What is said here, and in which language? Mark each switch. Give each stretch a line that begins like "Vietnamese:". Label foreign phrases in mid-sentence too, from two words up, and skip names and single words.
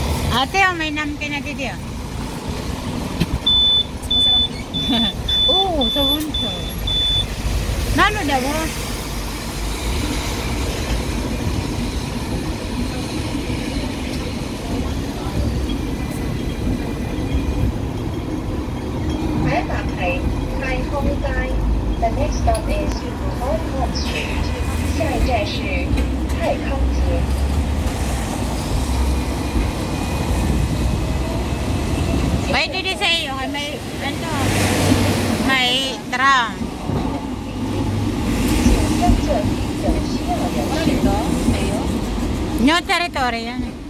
Filipino: Ate, oh, may namkin na dito. Oo, sa bunso. Nano daw?
English: The next stop is Hong Kong Street.
Chinese: 下一站是太康街。
Filipino: Pwede din sa iyo, may ano, may tram.
English: New territory yan.